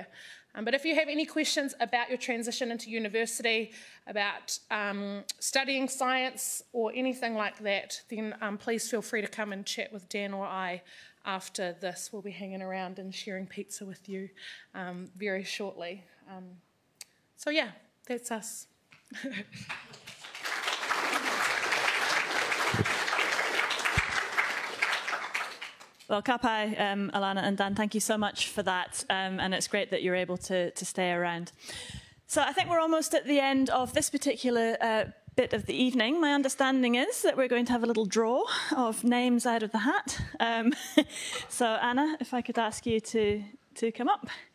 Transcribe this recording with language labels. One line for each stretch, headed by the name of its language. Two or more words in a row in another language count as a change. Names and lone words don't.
English: But if you have any questions about your transition into university, about studying science or anything like that, then please feel free to come and chat with Dan or I after this. We'll be hanging around and sharing pizza with you very shortly. So yeah, that's us. Well,
Māori: ka pai,
English: Alana and Dan, thank you so much for that, and it's great that you're able to stay around. So I think we're almost at the end of this particular bit of the evening. My understanding is that we're going to have a little draw of names out of the hat. So Anna, if I could ask you to come up.